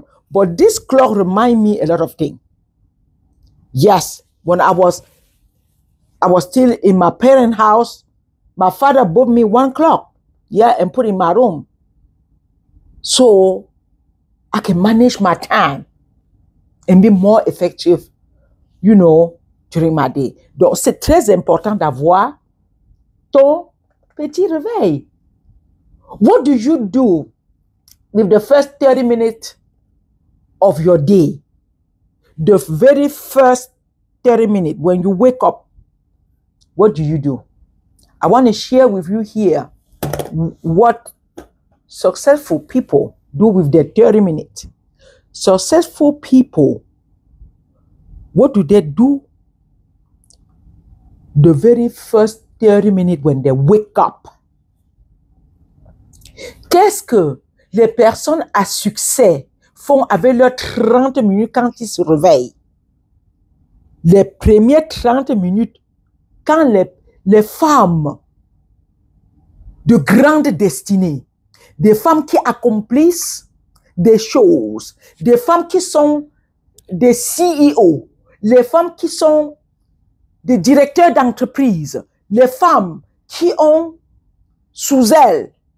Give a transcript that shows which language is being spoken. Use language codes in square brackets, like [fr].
[en] But this clock reminds me a lot of things. Yes, when I was still in my parents' house, my father bought me one clock, and put in my room. So I can manage my time and be more effective, during my day. [fr] Donc, c'est très important d'avoir ton petit réveil. [en] What do you do with the first 30 minutes of your day? The very first 30 minutes when you wake up, what do you do? I want to share with you here what successful people do with their 30 minutes. Successful people, what do they do the very first 30 minutes when they wake up? [fr] Qu'est-ce que les personnes à succès font avec leurs 30 minutes quand ils se réveillent? Les premières 30 minutes, quand les femmes de grande destinée, des femmes qui accomplissent des choses, des femmes qui sont des CEO, les femmes qui sont des directeurs d'entreprise, les femmes qui ont sous elles